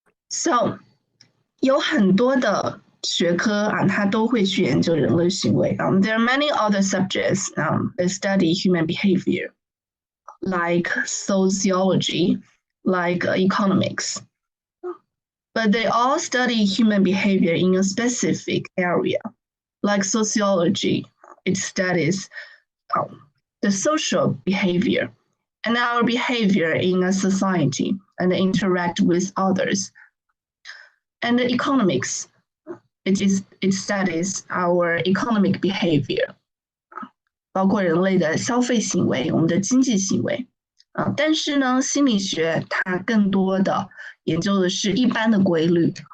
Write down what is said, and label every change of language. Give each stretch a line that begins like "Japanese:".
Chinese: So 有很多的学科它都会去研究人类行为。
English: There are many other subjects that study human behavior, like sociology, like economics. But they all study human behavior in a specific area. Like sociology, it studies the social behavior and our behavior in a society and interact with others. And the economics, it studies our economic behavior,
Chinese: 包括人类的消费行为，我们的经济行为。但是呢，心理学它更多的研究的是一般的规律。